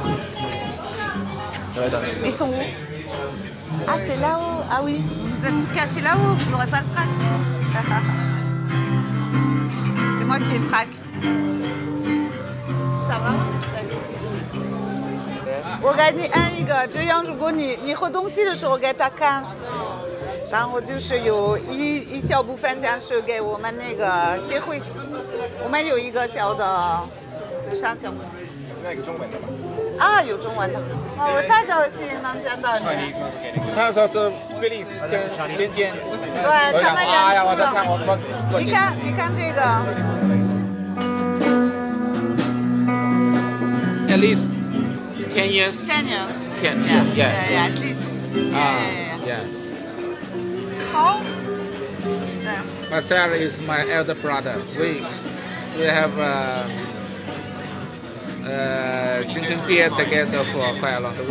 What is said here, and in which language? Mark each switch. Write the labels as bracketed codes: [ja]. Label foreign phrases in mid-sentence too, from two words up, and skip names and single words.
[fr] Ça va, ils sont où? Ah, c'est là-haut. Ah oui, vous êtes tout cachés là-haut, vous n'aurez pas le trac. C'est moi qui ai le trac. Ça va? [zh] 我给你按一个，这样如果你喝东西的时候给他看，然后就是有一小部分钱是给我们那个协会，我们有一个小的慈善项目。现在有中文的吗？啊，有中文的。哦，我太高兴能见到你。他说是菲利斯跟尖尖，对他们哎呀，我在看你看这个。 [en] At least 10 years. 10 years. 10, yeah, at least. Yes. How? Marcel is my elder brother. We have drinking beer together for quite a long time.